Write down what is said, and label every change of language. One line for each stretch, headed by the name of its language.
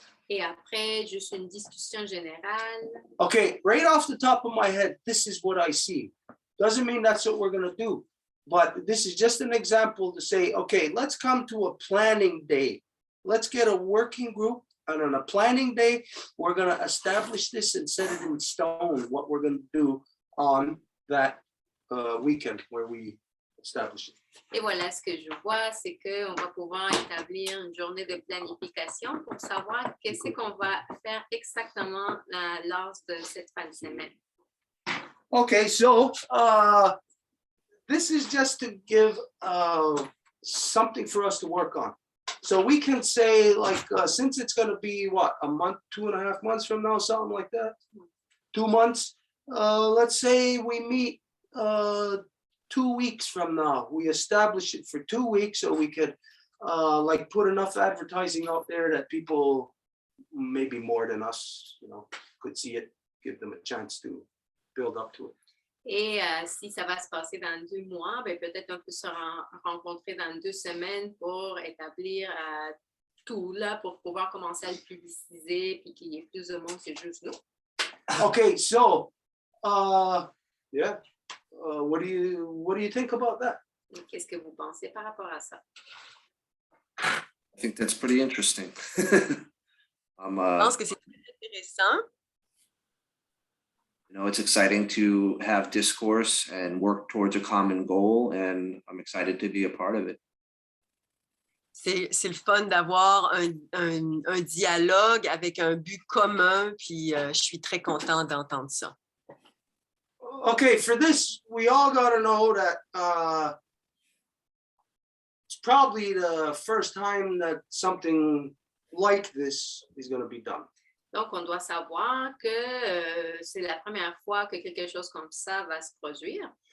French: Et après, juste une discussion générale.
English: Okay, right off the top of my head, this is what I see. Doesn't mean that's what we're going to do, but this is just an example to say, okay, let's come to a planning day. Let's get a working group, and on a planning day, we're going to establish this and set it in stone, what we're going to do on that weekend where we establish it.
French: Et voilà, ce que je vois, c'est qu'on va pouvoir établir une journée de planification pour savoir qu'est-ce qu'on va faire exactement lors de cette fin de semaine.
English: Okay, so this is just to give something for us to work on. So we can say, like, since it's going to be, what, a month, 2.5 months from now, something like that, 2 months, let's say we meet 2 weeks from now. We establish it for 2 weeks so we could like put enough advertising out there that people, maybe more than us, could see it, give them a chance to build up to it.
French: Et si ça va se passer dans 2 mois, ben peut-être on peut se rencontrer dans 2 semaines pour établir tout là, pour pouvoir commencer à le publiciser puis qu'il y ait plus de monde que juste nous.
English: Okay, so yeah. What do you think about that?
French: Qu'est-ce que vous pensez par rapport à ça?
English: I think that's pretty interesting.
French: Je pense que c'est très intéressant.
English: It's exciting to have discourse and work towards a common goal, and I'm excited to be a part of it.
French: C'est le fun d'avoir un dialogue avec un but commun, puis je suis très content d'entendre ça.
English: Okay, for this, we all got to know that it's probably the first time that something like this is going to be done.
French: Donc, on doit savoir que c'est la première fois que quelque chose comme ça va se produire.